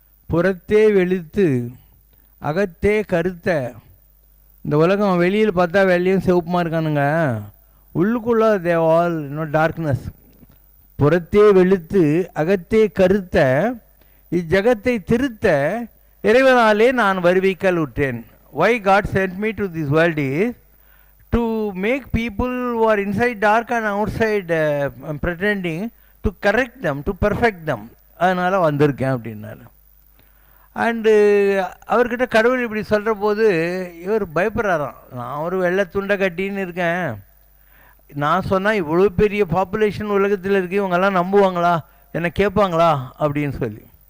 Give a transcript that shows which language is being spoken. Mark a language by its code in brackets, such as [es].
[ta] புறத்தே வெளுத்து அகத்தே கருத்த. இந்த உலகம் வெளியில் பார்த்தா வெள்ளையும் சிவப்புமா இருக்கானுங்க, உள்ளுக்குள்ள [en] They all darkness. [ta] புறத்தே வெளுத்து அகத்தே கருத்த இஜகத்தை திருத்த இறைவனாலே நான் வருவிக்கல் உற்றேன். [en] Why God sent me to this world is to make people who are inside dark and outside pretending to correct them, to perfect them. [ta] அதனால் வந்திருக்கேன் அப்படின்னாரு. அண்டு அவர்கிட்ட கடவுள் இப்படி சொல்கிற போது இவர் பயப்படுறாராம். நான் ஒரு வெள்ளை துண்டை கட்டின்னு இருக்கேன், நான் சொன்னால் இவ்வளோ பெரிய பாப்புலேஷன் உலகத்தில் இருக்கு, இவங்கெல்லாம் நம்புவாங்களா, என்னை கேட்பாங்களா அப்படின்னு சொல்லி.